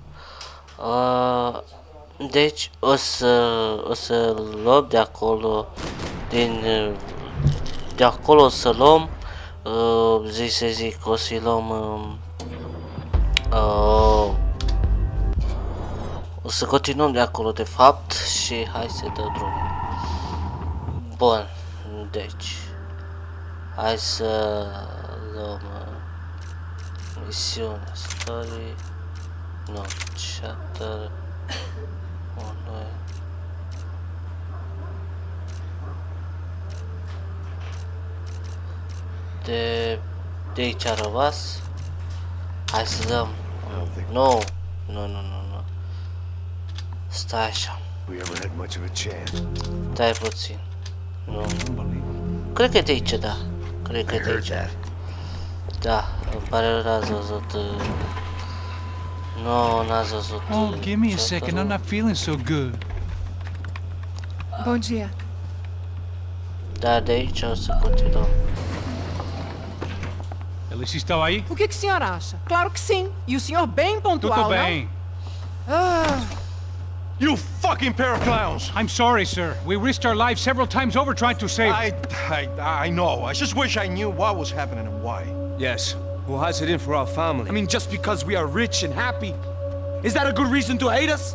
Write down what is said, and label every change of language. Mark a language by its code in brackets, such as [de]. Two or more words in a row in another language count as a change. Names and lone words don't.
[ro] Deci o să luăm de acolo, de acolo o să luăm, o să luăm, o să continuăm de acolo de fapt și hai să dăm drumul. Bun, deci hai să luăm misiune, [en] story, no, chapter, [ro] unui. De aici a rămas. Hai să dăm. Nu. Stai așa. Stai puțin. Nu. Cred că e de aici, da. Cred că e de aici. Da, îmi pare rău, n-ați văzut. Nu, n-ați văzut. [en] Oh, give me a second, I'm not feeling so good. [pt] Bom dia. [ro] Da, de aici o să continuăm. [pt] Eles estão aí? O que o senhor acha? Claro que sim. E o senhor bem pontual, Tudo não? bem. [en] You fucking pair of clowns! I'm sorry, sir. We risked our lives several times over trying to save... I know. I just wish I knew what was happening and why. Yes. Who has it in for our family? I mean, just because we are rich and happy, is that a good reason to hate us?